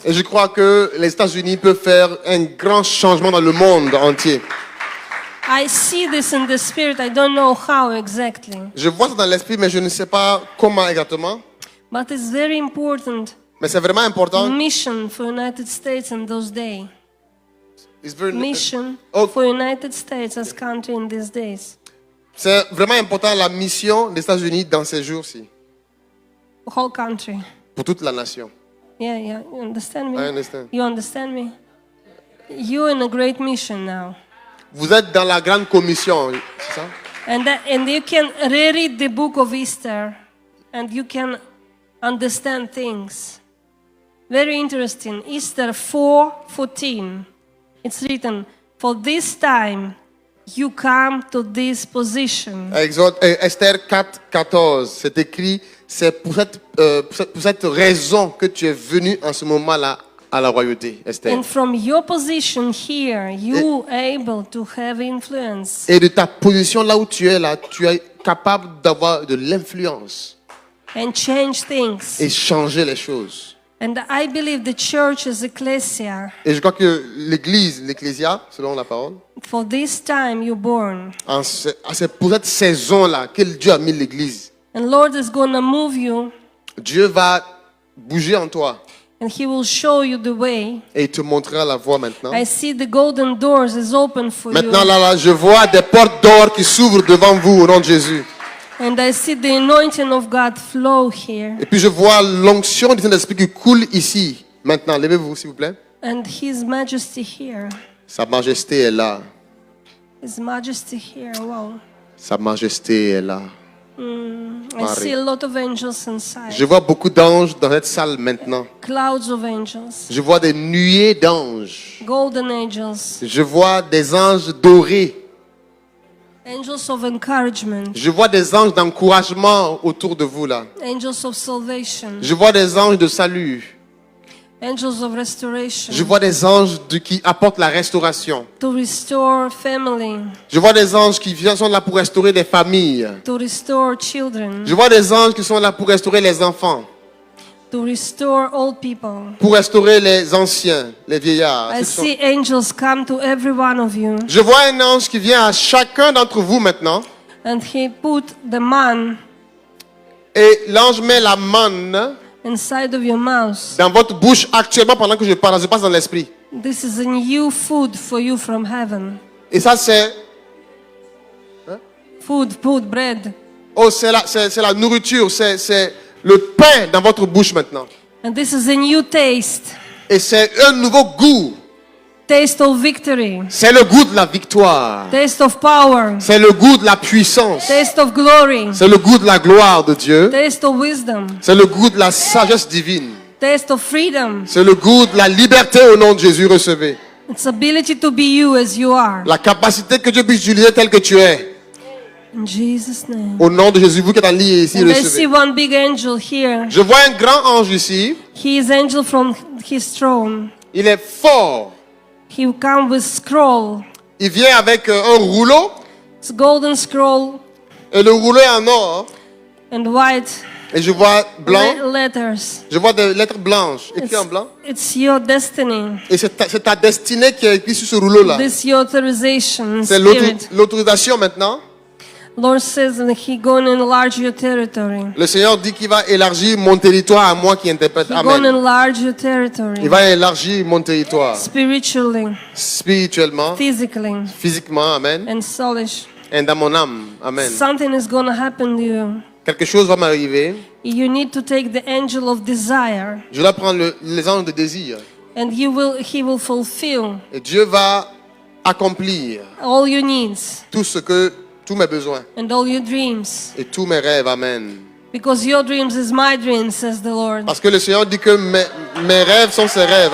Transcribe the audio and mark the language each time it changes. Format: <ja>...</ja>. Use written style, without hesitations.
<fr>Et je crois que les États-Unis peuvent faire un grand changement dans le monde entier.</fr> <en>I see this in the spirit. I don't know how exactly.</en> <fr>Je vois ça dans l'esprit, mais je ne sais pas comment exactement.</fr> <en>But it's very important</en> <fr>Mais c'est vraiment important.</fr> <en>mission for United States in those days. It's very- Mission Oh. for United States as country in these days.</en> <fr>C'est vraiment important la mission des États-Unis dans ces jours-ci.</fr> <en>Whole country.</en> <fr>Pour toute la nation.</fr> <en>Yeah, you understand me? I understand. You understand me? You're in a great mission now.</en> <fr>Vous êtes dans la grande commission, c'est ça?</fr> <en>And you can reread the book of Easter and you can understand things. Very interesting. Easter 4:14. It's written, "For this time you come to this position."</en> <fr>Esther 4, 14, c'est écrit, c'est pour cette raison que tu es venu en ce moment-là à la royauté, Esther.</fr> <en>And from your position here, you able to have influence.</en> <fr>Et de ta position là où tu es là, tu es capable d'avoir de l'influence</fr> <en>And change things.</en> <fr>et changer les choses.</fr> <en>And I believe the church as ecclesia,</en> <fr>Et je crois que l'église, l'ecclésia, selon la parole,</fr> <en>for this time you're born.</en> <fr>c'est pour cette saison-là que Dieu a mis l'église.</fr> <en>And Lord is going to move you</en> <fr>Dieu va bouger en toi</fr> <en>and he will show you the way.</en> <fr>et il te montrera la voie maintenant.</fr> <en>I see the golden doors is open for</en> <fr>Maintenant,</fr> <en>you.</en> <fr>là, je vois des portes d'or qui s'ouvrent devant vous au nom de Jésus.</fr> <en>And I see the anointing of God flow here.</en> <fr>Et puis je vois l'onction du Saint-Esprit qui coule ici. Maintenant, levez-vous s'il vous plaît.</fr> <en>And his majesty here.</en> <fr>Sa majesté est là.</fr> <en>His majesty here. Wow.</en> <fr>Sa majesté est là.</fr> <en>I see a lot of angels inside.</en> <fr>Je vois beaucoup d'anges dans cette salle maintenant.</fr> <en>Clouds of angels.</en> <fr>Je vois des nuées d'anges.</fr> <en>Golden angels.</en> <fr>Je vois des anges dorés.</fr> <en>Angels of encouragement.</en> <fr>Je vois des anges d'encouragement autour de vous là.</fr> <en>Angels of salvation.</en> <fr>Je vois des anges de salut.</fr> <en>Angels of restoration.</en> <fr>Je vois des anges qui apportent la restauration.</fr> <en>To restore family.</en> <fr>Je vois des anges qui sont là pour restaurer des familles.</fr> <en>To restore children.</en> <fr>Je vois des anges qui sont là pour restaurer les enfants.</fr> <en>to restore old people.</en> <fr>pour restaurer les anciens, les vieillards.</fr> <en>I</en> <fr>Ceux qui sont-</fr> <en>see angels come to every one of you,</en> <fr>Je vois un ange qui vient à chacun d'entre vous maintenant.</fr> <en>and he put the man</en> <fr>Et l'ange met la manne</fr> <en>inside of your mouth.</en> <fr>dans votre bouche actuellement pendant que je parle. Je passe dans l'esprit.</fr> <en>This is a new food for you from heaven.</en> <fr>Et ça, c'est...</fr> <en>Food, bread.</en> <fr>Oh, c'est la nourriture. C'est le pain dans votre bouche maintenant.</fr> <en>And this is a new taste.</en> <fr>Et c'est un nouveau goût.</fr> <en>Taste of victory.</en> <fr>C'est le goût de la victoire.</fr> <en>Taste of power.</en> <fr>C'est le goût de la puissance.</fr> <en>Taste of glory.</en> <fr>C'est le goût de la gloire de Dieu.</fr> <en>Taste of wisdom.</en> <fr>C'est le goût de la sagesse divine.</fr> <en>Taste of freedom.</en> <fr>C'est le goût de la liberté au nom de Jésus. Recevez.</fr> <en>It's ability to be you as you are.</en> <fr>La capacité que Dieu puisse utiliser tel que tu es.</fr> <en>In Jesus' name.</en> <fr>Au nom de Jésus, vous qui êtes en ligne ici,</fr> <en>And I see</en> <fr>recevez.</fr> <en>one big angel here.</en> <fr>Je vois un grand ange ici.</fr> <en>He is angel from his throne.</en> <fr>Il est fort.</fr> <en>He will come with scroll.</en> <fr>Il vient avec un rouleau.</fr> <en>It's golden scroll</en> <fr>Et le rouleau est en or.</fr> <en>and white</en> <fr>Et je vois blanc.</fr> <en>letters.</en> <fr>Je vois des lettres blanches écrites en blanc.</fr> <en>It's your destiny.</en> <fr>Et c'est ta destinée qui est écrite sur ce rouleau-là.</fr> <en>This your authorization,</en> <fr>C'est</fr> <en>spirit.</en> <fr>l'autorisation maintenant.</fr> <en>Lord says that He gonna enlarge your territory.</en> <fr>Le Seigneur dit qu'il va élargir mon territoire à moi qui interprète.</fr> <en>He gonna Amen. enlarge your territory.</en> <fr>Il va élargir mon territoire.</fr> <en>Spiritually,</en> <fr>Spirituellement,</fr> <en>physically,</en> <fr>physiquement. Amen.</fr> <en>and soulish.</en> <fr>Et dans mon âme. Amen.</fr> <en>Something is gonna happen to you.</en> <fr>Quelque chose va m'arriver.</fr> <en>You need to take the angel of desire,</en> <fr>Je dois prendre les anges de désir.</fr> <en>and He will fulfill</en> <fr>Et Dieu va accomplir</fr> <en>all your needs</en> <fr>tous mes besoins</fr> <en>and all your dreams.</en> <fr>et tous mes rêves. Amen.</fr> <en>Because your dreams is my dreams, says the Lord.</en> <fr>Parce que le Seigneur dit que mes rêves sont ses rêves.</fr>